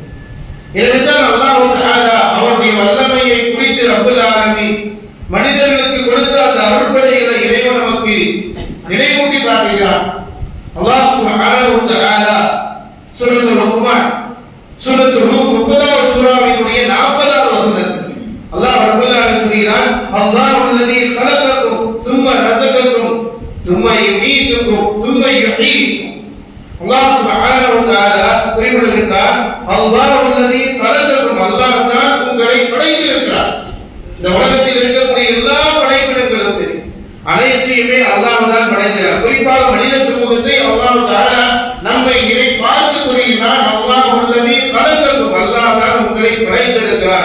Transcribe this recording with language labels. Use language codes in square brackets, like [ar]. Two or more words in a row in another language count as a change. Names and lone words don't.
[ta] எனவேதான் [ar] الله تعالى [ta] அவருடைய வல்லமையை குறித்து [ar] رب العالمين [ta] மனிதர்களுக்கு கொடுத்த அந்த அருள்களைகளை இறைவன் நமக்கு நினைவூட்டி காட்டுகிறார். [ar] الله سبحانه وتعالى [ta] சூரத்துல் லுக்மான் சூரத்துல் ரூம் 30வது சூராவினுடைய 40வது வசனத்தில் அல்லாஹ் [ar] رب العالمين [ta] சொல்கிறார், [ar] الله الذي خلقكم ثم رزقكم ثم يميتكم ثم يحييكم. الله سبحانه وتعالى [ta] குறிப்பிடுகிறார், [ar] الله الذي خلقكم, [ta] அல்லாஹ் தான் உங்களை படைத்திருக்கிறார். இந்த உலகத்தில் இருக்கக்கூடிய எல்லா படைப்பினங்களும் சரி அனைத்தையுமே அல்லாஹ் தான் படைக்கிறார். குறிப்பாக மனித சமூகத்தை [ar] الله تعالى [ta] நம்மை பார்த்து கூறுகிறார், [ar] الله الذي خلقكم, [ta] அல்லாஹ் தான் உங்களை படைத்திருக்கிறார்.